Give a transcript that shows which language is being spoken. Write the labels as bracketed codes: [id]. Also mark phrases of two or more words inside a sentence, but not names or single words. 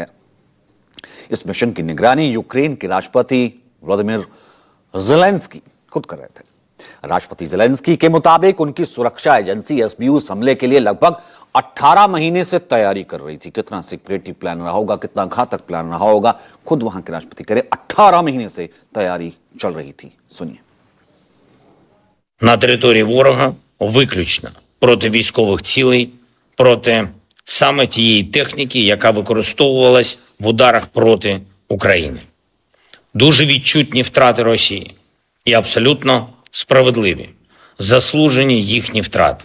[hi] इस मिशन की निगरानी यूक्रेन के राष्ट्रपति व्लादिमीर ज़ेलेंस्की खुद कर रहे थे। राष्ट्रपति ज़ेलेंस्की के मुताबिक उनकी सुरक्षा एजेंसी एसबीयू इस हमले के लिए लगभग 18 महीने से तैयारी कर रही थी। कितना [en] secretive plan [hi] रहा होगा, कितना घातक प्लान रहा होगा, खुद वहां के राष्ट्रपति कह रहे 18 महीने से तैयारी चल रही थी। सुनिए। [uk] На території ворога виключно проти військових цілей, проти саме тієї техніки, яка використовувалась в ударах проти України. Дуже відчутні втрати Росії і абсолютно справедливі, заслужені їхні втрати.